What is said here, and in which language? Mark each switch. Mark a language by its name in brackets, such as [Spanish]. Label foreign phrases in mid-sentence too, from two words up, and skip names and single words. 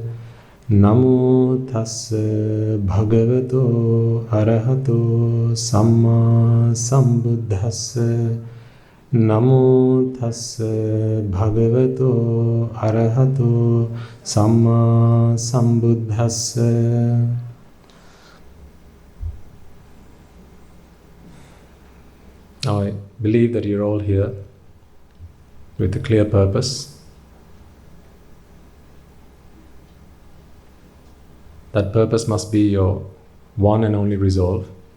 [Pali] Namo tassa bhagavato arahato samma sambuddhassa. Namo tassa bhagavato arahato samma sambuddhassa. [English] Now I believe that you're all here with a clear purpose. That purpose must be your one and only resolve.